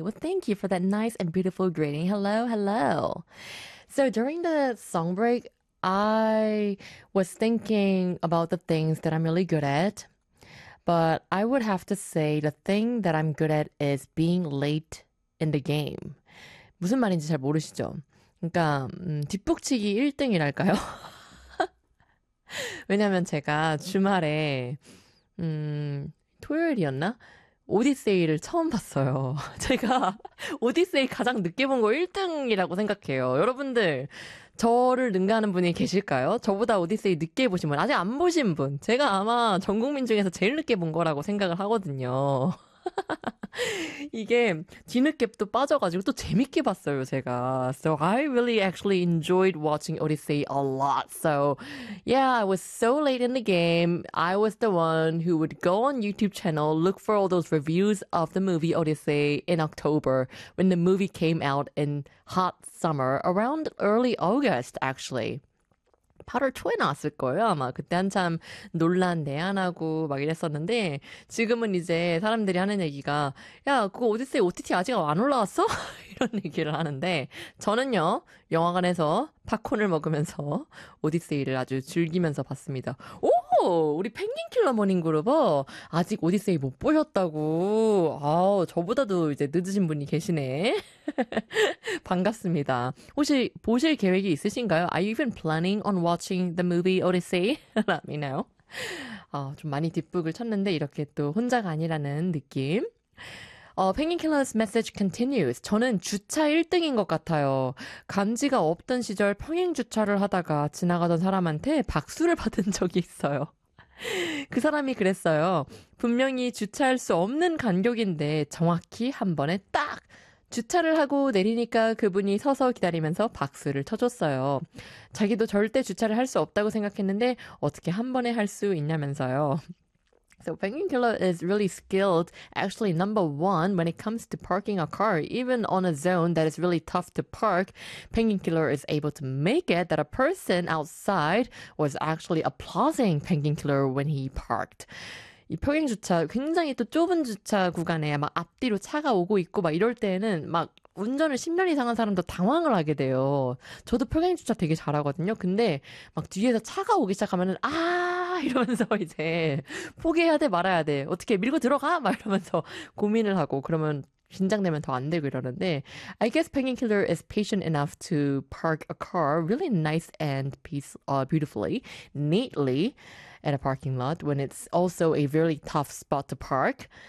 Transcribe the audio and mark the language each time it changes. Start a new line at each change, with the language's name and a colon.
English: Well, thank you for that nice and beautiful greeting. Hello, hello. So during the song break, I was thinking about the things that I'm really good at. But I would have to say the thing that I'm good at is being late in the game.
Korean: 무슨 말인지 잘 모르시죠? 그러니까 뒷북치기 1등이랄까요? 왜냐면 제가 주말에 토요일이었나? 오디세이를 처음 봤어요. 제가 오디세이 가장 늦게 본 거 1등이라고 생각해요. 여러분들 저를 능가하는 분이 계실까요? 저보다 오디세이 늦게 보신 분, 아직 안 보신 분. 제가 아마 전 국민 중에서 제일 늦게 본 거라고 생각을 하거든요. 이게 뒤늦게 또 빠져가지고 또 재밌게 봤어요, 제가.
English: So I really actually enjoyed watching Odyssey a lot. So yeah, I was so late in the game. I was the one who would go on YouTube channel, look for all those reviews of the movie Odyssey in October when the movie came out in hot summer, around early August actually.
Korean: 8월 초에 나왔을 거예요. 아마 그때 한참 논란 내한하고 막 이랬었는데 지금은 이제 사람들이 하는 얘기가 야, 그거 오디세이 OTT 아직 안 올라왔어? 이런 얘기를 하는데 저는요, 영화관에서 팝콘을 먹으면서 오디세이를 아주 즐기면서 봤습니다. 오! 우리 펭귄킬러 모닝그룹어 아직 오디세이 못 보셨다고. 아, 저보다도 이제 늦으신 분이 계시네. 반갑습니다. 혹시 보실 계획이 있으신가요?
English: Are you even planning on watching the movie Odyssey? Let me know.
Korean: 아, 좀 많이 뒷북을 쳤는데 이렇게 또 혼자가 아니라는 느낌.
English: 펭귄킬러's message continues.
Korean: 저는 주차 1등인 것 같아요. 간지가 없던 시절 평행주차를 하다가 지나가던 사람한테 박수를 받은 적이 있어요. 그 사람이 그랬어요. 분명히 주차할 수 없는 간격인데 정확히 한 번에 딱 주차를 하고 내리니까 그분이 서서 기다리면서 박수를 쳐줬어요. 자기도 절대 주차를 할 수 없다고 생각했는데 어떻게 한 번에 할 수 있냐면서요.
English: So Penguin Killer is really skilled, actually number one when it comes to parking a car. Even on a zone that is really tough to park, Penguin Killer is able to make it that a person outside was actually applauding Penguin Killer when he parked.
Korean: 이 평행주차 굉장히 또 좁은 주차 구간에 막 앞뒤로 차가 오고 있고 막 이럴 때는 막 운전을 10년 이상한 사람도 당황을 하게 돼요. 저도 평행주차 되게 잘하거든요. 근데 막 뒤에서 차가 오기 시작하면은 아 이러면서 이제 포기해야 돼 말아야 돼 어떻게 밀고 들어가 막 이러면서 고민을 하고 그러면 긴장되면 더 안 되고 이러는데
English: I guess Penguin Killer is patient enough to park a car really nice and beautifully, neatly at a parking lot when it's also a really tough spot to park.